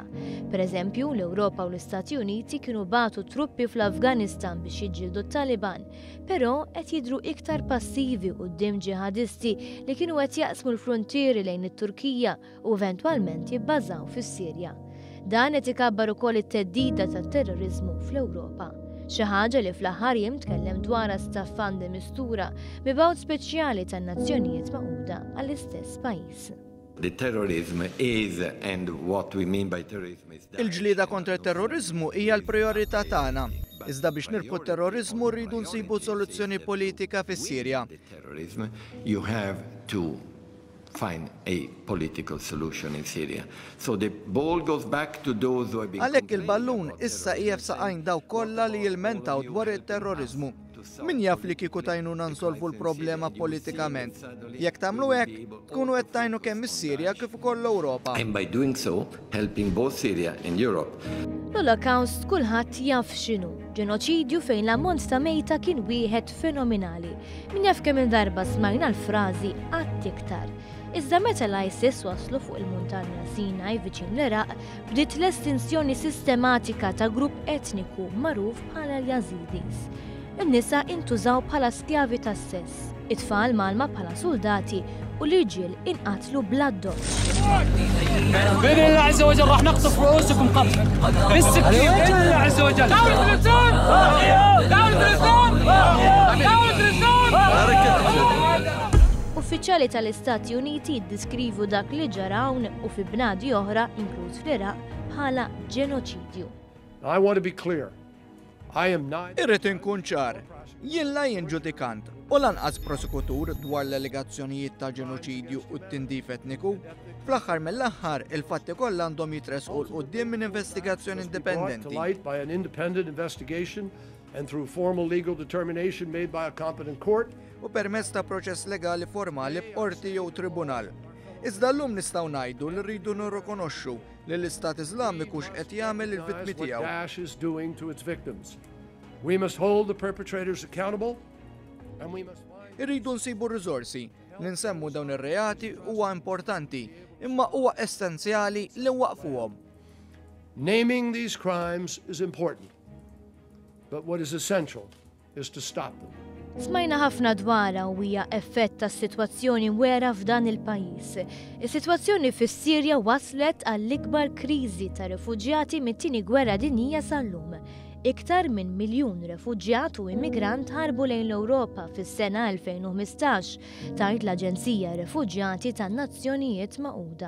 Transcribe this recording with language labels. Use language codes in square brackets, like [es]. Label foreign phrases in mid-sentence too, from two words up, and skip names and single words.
[mt] Pereżempju, l-Ewropa u l-Istati Uniti kienu bagħtu truppi fl-Afganistan biex jiġġieldu t-Taliban, però qed jidhru iktar passivi quddiem ġihadisti li kienu qed jaqsmu l-fruntieri lejn it-Turkija u eventwalment jibbażaw fis-Sirja. Dan qed ikabbar ukoll it-teddida tat-terrorizmu fl-Ewropa. Xi ħaġa li fl-aħħar jiem tkellem dwarha staffan de mistura mibgħut speċjali tan-Nazzjonijiet Magħquda għall-istess pajjiż. [en] The terrorism is, and what we mean by terrorism is that [mt] il-ġlieda kontra t-terrorizmu hija l-prijorità tagħna. Iżda biex nirpu t-terrorizmu rridu nsibu soluzzjoni politika fis-Sirja. [en] You have to find a political solution in Syria. So the ball goes back to those who have been [mt] Għalhekk il-ballun issa qiegħed saqajn daw kollha li jilmentaw dwar it-terrorizmu. Min jaf li kieku tajnuna nsolvu l-problema politikament. Jekk tagħmlu hekk, tkunu qed tajnu kemm is-Sirja kif ukoll l-Ewropa. [en] And by doing so, helping both Syria and Europe. [mt] L-Holocaust kulħadd jaf x'inhu, ġenoċidju fejn l-ammont ta' mejta kien wieħed fenomenali. Min jaf kemm il-darba smajna l-frażi qatt iktar. Iżda meta l-ISIS waslu fuq il-Muntanja Sinaj viċin l-Iraq, bdiet l-estinzjoni sistematika ta' grupp etniku magħruf bħala l-Yazidis. In-nisa intużaw bħala skjavi tas-sess, it-tfal malma bħala soldati u l-irġiel inqatlu bla doċċ. [ar] بإذن الله عز وجل راح نقطف رؤوسكم قتل بالسكين بإذن الله عز وجل. دولة الإسلام! دولة الإسلام! دولة الإسلام! [mt] Uffiċjali tal-Istati Uniti jiddeskrivu dak li ġara hawn u fi bnadi oħra, inkluż fl-Iraq, bħala ġenoċidju. [en] I want to be clear. I am not. [mt] Irrid inkun ċar. Jien la jien ġudikant u lanqas prosekutur dwar l-allegazzjonijiet ta' ġenoċidju u t-tindif etniku. Fl-aħħar mill-aħħar il-fatti kollha għandhom jitresqu l quddiem minn investigazzjoni indipendenti. [en] By an independent investigation and through formal legal determination made by a competent court. [mt] U permezz ta' proċess legali formali b'qorti jew tribunal. Iżda llum nistgħu ngħidu li rridu nirrikonoxxu li l-Istat Iżlamiku x'qed jagħmel il-vittmi tiegħu. [en] Daesh is doing to its victims. We must hold the perpetrators accountable and we must [mt] Irridu nsibu r-riżorsi Li nsemmu dawn ir-reati huwa importanti, imma huwa essenzjali li waqfuhom. [en] Naming these crimes is important, but what is essential is to stop them. [mt] Smajna ħafna dwarha u hija effett tas-sitwazzjoni mwera f'dan il-pajjiż. Is-sitwazzjoni fis-Sirja waslet għall-ikbar kriżi ta' refuġjati mit-tieni gwerra dinjija sal-lum. Iktar minn 1 miljun refuġjat u immigrant ħarbu lejn l-Ewropa fis-sena 2015 tgħid l-Aġenzija Refuġjati tan-Nazzjonijiet Magħquda.